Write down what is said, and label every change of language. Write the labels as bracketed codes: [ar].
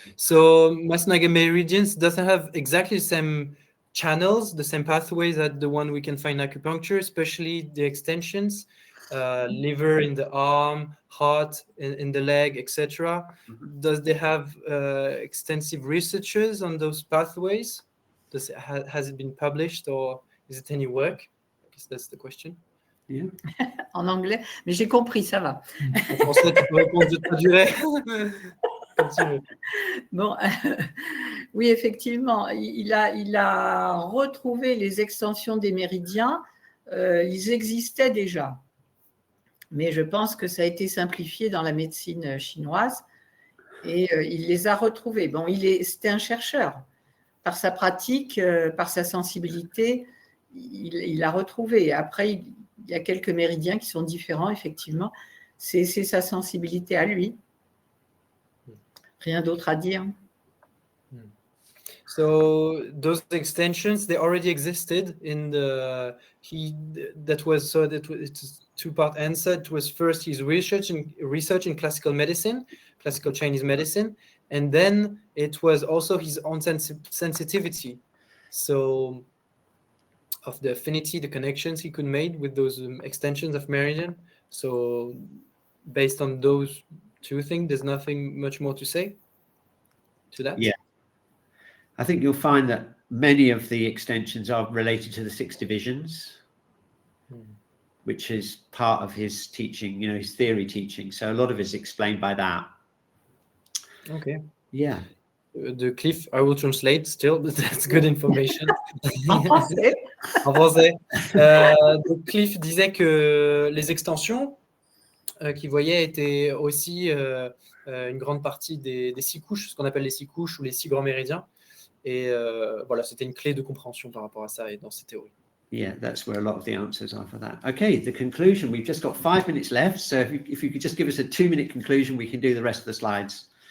[en] So Masunaga meridians doesn't have exactly the same channels, the same pathways that the one we can find in acupuncture, especially the extensions, liver in the arm, heart in the leg, etc. Does they have extensive researches on those pathways? Has it been published, or is it any work? I guess that's the question. Yeah. [fr] En anglais, mais j'ai compris, ça va. En français, tu peux répondre, je traduirai. Bon, oui, effectivement, il a retrouvé les extensions des méridiens. Ils existaient déjà, mais je pense que ça a été simplifié dans la médecine chinoise et il les a retrouvés. Bon, c'était un chercheur. Par sa pratique, par sa sensibilité, il a retrouvé. Après, il y a quelques méridiens qui sont différents, effectivement. C'est sa sensibilité à lui. Rien d'autre à dire. [en] So those extensions, they already existed in it's two-part answer. It was first his research in classical medicine, classical Chinese medicine, and then it was also his own sensitivity. So of the affinity, the connections he could make with those extensions of meridian. So based on those two things, there's nothing much more to say to that. Yeah. I think you'll find that many of the extensions are related to the 6 divisions, which is part of his teaching, his theory teaching. So a lot of it is explained by that. Okay. Yeah. The Cliff, I will translate still, but that's good information. [fr] En français. En français. Donc Cliff disait que les extensions qu'il voyait étaient aussi une grande partie des 6 couches, ce qu'on appelle les 6 couches ou les 6 grands méridiens. Et voilà, c'était une clé de compréhension par rapport à ça et dans ces théories. [en] Yeah, that's where a lot of the answers are for that. Okay, the conclusion. We've just got 5 minutes left. So if you could just give us a 2-minute conclusion, we can do the rest of the slides.